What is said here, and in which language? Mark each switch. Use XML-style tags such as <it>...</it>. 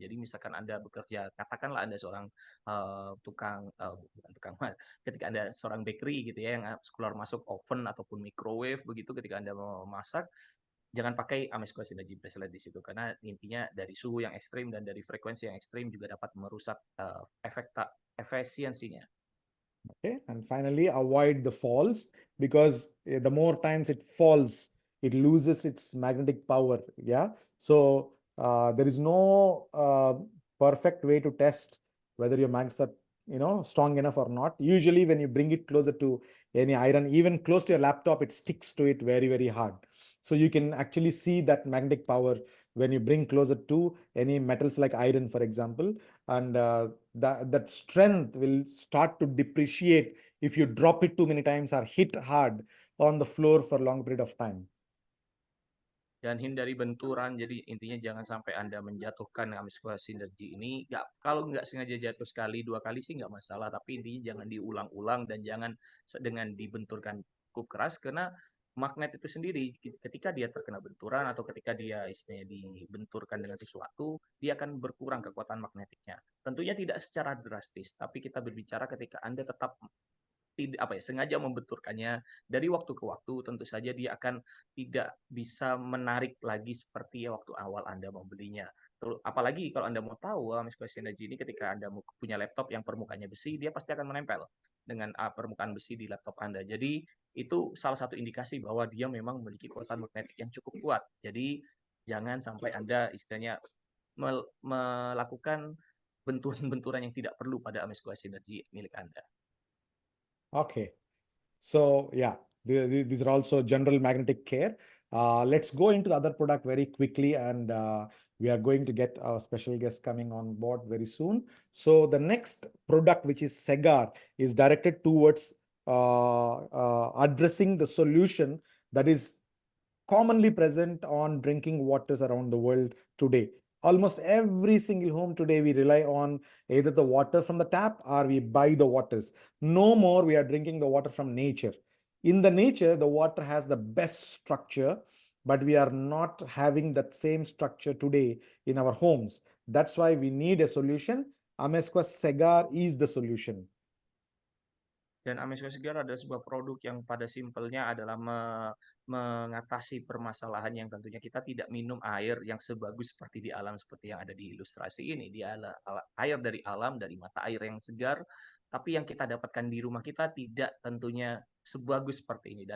<id>Jadi misalkan Anda bekerja, katakanlah Anda seorang bukan tukang, ketika Anda seorang bakery gitu ya, yang keluar masuk oven ataupun microwave begitu, ketika Anda mau masak, jangan pakai Amesco Synergy bracelet di situ, karena intinya dari suhu yang ekstrim dan dari frekuensi yang ekstrim juga dapat merusak efisiensinya.</id> <en>Okay, and finally, avoid the falls, because the more times it falls, it loses its magnetic power. Yeah, so there is no perfect way to test whether your magnets are strong enough or not. Usually when you bring it closer to any iron, even close to your laptop, it sticks to it very, very hard. So you can actually see that magnetic power when you bring closer to any metals like iron, for example, and that strength will start to depreciate if you drop it too many times or hit hard on the floor for a long period of time.</en> <id>Dan hindari benturan. Jadi intinya jangan sampai Anda menjatuhkan Amesco Synergy ini. Kalau nggak sengaja jatuh sekali, 2 kali sih nggak masalah. Tapi intinya jangan diulang-ulang dan jangan dengan dibenturkan cukup keras, karena magnet itu sendiri ketika dia terkena benturan atau ketika dia istilahnya dibenturkan dengan sesuatu, dia akan berkurang kekuatan magnetiknya. Tentunya tidak secara drastis, tapi kita berbicara ketika Anda tetap sengaja membenturkannya dari waktu ke waktu, tentu saja dia akan tidak bisa menarik lagi seperti waktu awal Anda membelinya. Apalagi kalau Anda mau tahu, Amesco Synergy ini ketika Anda punya laptop yang permukaannya besi, dia pasti akan menempel dengan permukaan besi di laptop Anda. Jadi itu salah satu indikasi bahwa dia memang memiliki kekuatan magnetik yang cukup kuat. Jadi jangan sampai Anda istilahnya melakukan benturan-benturan yang tidak perlu pada Amesco Synergy milik Anda.</id> <en>Okay, so yeah, these are also general magnetic care. Let's go into the other product very quickly, and we are going to get our special guest coming on board very soon. So the next product, which is Segar, is directed towards addressing the solution that is commonly present on drinking waters around the world today. Almost every single home today, we rely on either the water from the tap or we buy the waters. No more we are drinking the water from nature. In the nature, the water has the best structure, but we are not having that same structure today in our homes. That's why we need a solution. Amesqua Segar is the solution.</en> <id>Dan Amesco Segar adalah sebuah produk yang pada simpelnya adalah mengatasi permasalahan yang tentunya kita tidak minum air yang sebagus seperti di alam, seperti yang ada di ilustrasi ini. Dia adalah air dari alam, dari mata air yang segar, tapi yang kita dapatkan di rumah kita tidak tentunya sebagus seperti ini.</id>